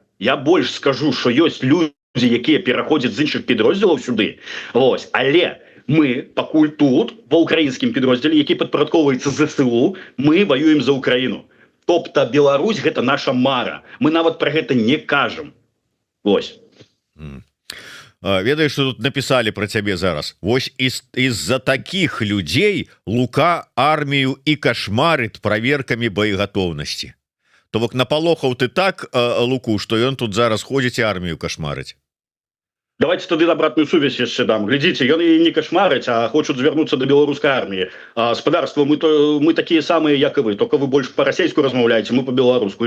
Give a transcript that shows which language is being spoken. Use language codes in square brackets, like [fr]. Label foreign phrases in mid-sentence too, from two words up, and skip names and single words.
[be] Я больш скажу, што ёсць людзі, якія пераходзяць з іншых підроздзелаў сюды. Ось. Але мы пакуль тут, ва ўкраінскім підроздзеле, які падпарадкоўваецца ЗСУ, мы воюем за Украіну. Тобто Беларусь гэта наша мара. Мы нават про гэта не кажам. Вось. Ведаеш, [ru] что тут написали про [be] цябе зараз? [ru] Вось из-за таких людей Лука армію і кошмарит проверками боеготовности. [be] То бок напалохаў ты так Луку, что ён тут зараз ходзіць і армію кошмарить. Давайте тады обратную сувязь яшчэ дам. Глядзіце, ён і не кошмарыць, а хочуць звярнуцца до беларускай арміі. Спадарства, мы такія самыя, як і вы, только вы больш па-расейску размаўляеце, мы па-беларуску.